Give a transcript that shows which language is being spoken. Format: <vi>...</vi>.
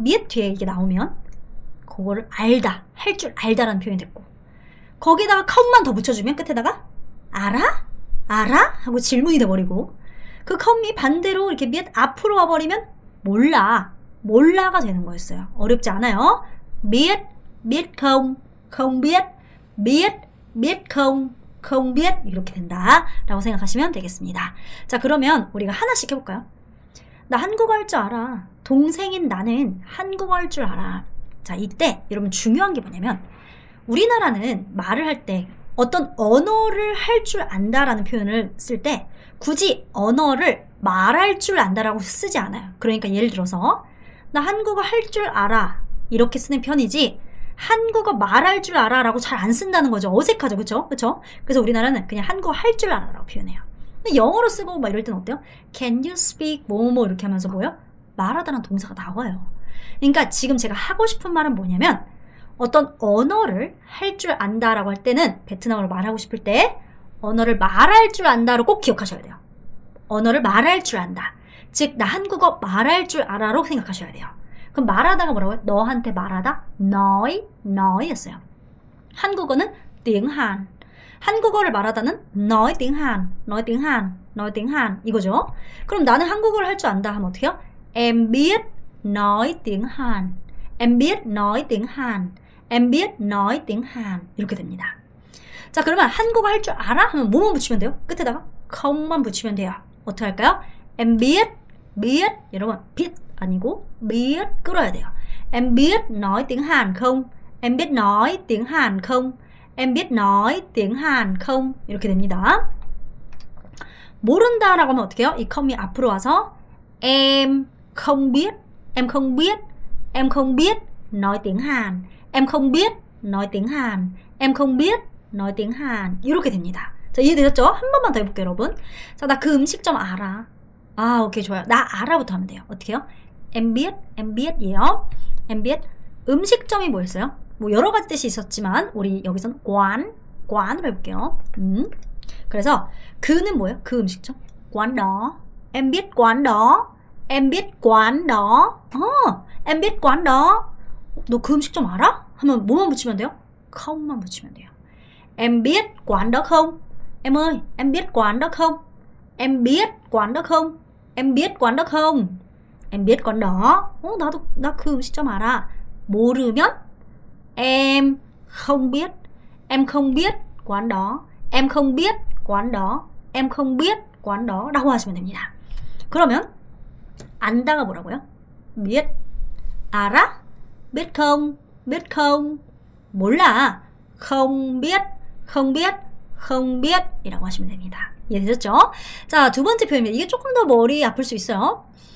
<vi>biết</vi> <ko>뒤에 이게 나오면 그거를 알다, 할 줄 알다라는 표현이 됐고 거기다가 com만 더 붙여주면 끝에다가 알아? 알아? 하고 질문이 돼버리고 그 컴이 반대로 이렇게 몇 앞으로 와버리면 몰라. 몰라가 되는 거였어요. 어렵지 않아요.</ko> <vi>biết, biết không, không biết, biết, biết không, không biết</vi> <ko>이렇게 된다 라고 생각하시면 되겠습니다. 자, 그러면 우리가 하나씩 해볼까요? 나 한국어 할 줄 알아. 동생인 나는 한국어 할 줄 알아. 자, 이때 여러분 중요한 게 뭐냐면 우리나라는 말을 할 때 어떤 언어를 할 줄 안다라는 표현을 쓸 때 굳이 언어를 말할 줄 안다라고 쓰지 않아요. 그러니까 예를 들어서 나 한국어 할 줄 알아 이렇게 쓰는 편이지 한국어 말할 줄 알아 라고 잘 안 쓴다는 거죠. 어색하죠. 그쵸? 그래서 우리나라는 그냥 한국어 할 줄 알아 라고 표현해요. 근데 영어로 쓰고 막 이럴 땐 어때요? Can you speak 뭐뭐 이렇게 하면서 뭐요? 말하다라는 동사가 나와요. 그러니까 지금 제가 하고 싶은 말은 뭐냐면 어떤 언어를 할 줄 안다라고 할 때는 베트남어로 말하고 싶을 때 언어를 말할 줄 안다로 꼭 기억하셔야 돼요. 언어를 말할 줄 안다. 즉 나 한국어 말할 줄 알아로 생각하셔야 돼요. 그럼 말하다가 뭐라고요? 너한테 말하다</ko> <vi>nói</vi> <ko>였어요. 한국어는</ko> <vi>tiếng Hàn.</vi> <ko>한국어를 말하다는</ko> <vi>nói tiếng Hàn, nói tiếng Hàn, nói tiếng Hàn</vi> <ko>이거죠. 그럼 나는 한국어를 할 줄 안다 하면 어떻게 해요?</ko> <vi>Em biết nói tiếng Hàn. Em biết nói tiếng Hàn. Em biết nói tiếng Hàn</vi> <ko>이렇게 됩니다. 자, 그러면 한국어 할 줄 알아? 하면 뭐만 붙이면 돼요? 끝에다가</ko> <vi>không</vi> <ko>만 붙이면 돼요. 어떻게 할까요?</ko> <vi>Em biết, biết</vi> <ko>여러분</ko> <vi>biết</vi> <ko>아니고</ko> <vi>biết</vi> <ko>끌어야 돼요.</ko> <vi>Em biết nói tiếng Hàn không? Em biết nói tiếng Hàn không? Em biết nói tiếng Hàn không?</vi> <ko>이렇게 됩니다. 모른다라고 하면 어떻게 해요? 이 컴이 앞으로 와서</ko> <vi>em không biết, em không biết, em không biết nói tiếng Hàn, em không biết nói tiếng Hàn, em không biết nói tiếng Hàn</vi> <ko>이렇게 됩니다. 자, 이해되셨죠? 한 번만 더 해볼게요, 여러분. 자, 나 그 음식점 알아. 아, 오케이, 좋아요. 나 알아부터 하면 돼요. 어떻게 해요?</ko> <vi>Em biết em biết</vi> <ko>음식점이 뭐였어요? 뭐 여러 가지 뜻이 있었지만 우리 여기서는 quán으로 해볼게요. 그래서 그는 뭐예요? 그 음식점?</ko> <vi>quán đó. Em biết quán đó. Em biết quán đó. Em biết quán đó.</vi> <ko>너 그 음식점 알아? 하면 뭐만 붙이면 돼요?</ko> <vi>không</vi> <ko>만 붙이면 돼요.</ko> <vi>Em biết quán đó không? Em ơi, em biết quán đó không? Em biết quán đó không? Em biết quán đó không? Em biết quán đó.</vi> <ko>나 그 음식점 알아. 모르면</ko> <vi>em không biết. Em không biết quán đó. Em không biết quán đó. Em không biết quán đó</vi> <ko>라고 하시면 됩니다. 그러면 안다가 뭐라고요?</ko> <vi>biết.</vi> <ko>알아?</ko> <vi>biết không? biết không?</vi> <ko>몰라.</ko> <vi>không biết. không biết. không biết</vi> <ko>이라고 하시면 됩니다. 이해되셨죠? 자, 두 번째 표현입니다. 이게 조금 더 머리 아플 수 있어요.</ko>